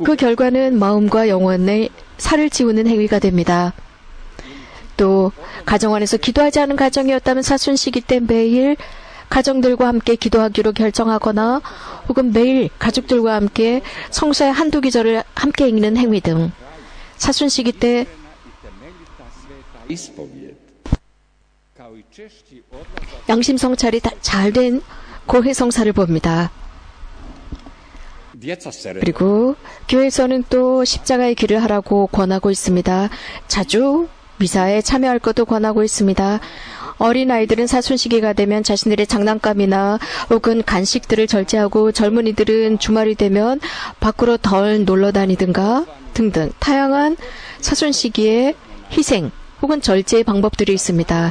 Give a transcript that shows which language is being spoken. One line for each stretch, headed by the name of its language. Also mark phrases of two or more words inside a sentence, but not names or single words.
Korean: 그 결과는 마음과 영혼의 살을 지우는 행위가 됩니다. 또 가정 안에서 기도하지 않은 가정이었다면 사순 시기 때 매일 가정들과 함께 기도하기로 결정하거나, 혹은 매일 가족들과 함께 성서의 한두 구절을 함께 읽는 행위 등, 사순 시기 때
Croatian: ispovijed, kao i češći odlazak
Korean: 양심 성찰이 잘 된 고해 성사를 봅니다.
Croatian: djeca se
Korean: 그리고 교회에서는 또 십자가의 길을 하라고 권하고 있습니다. 자주 미사에 참여할 것도 권하고 있습니다. 어린아이들은 사순 시기가 되면 자신들의 장난감이나 혹은 간식들을 절제하고, 젊은이들은 주말이 되면 밖으로 덜 놀러 다니든가 등등 다양한 사순 시기의 희생 혹은 절제의 방법들이 있습니다.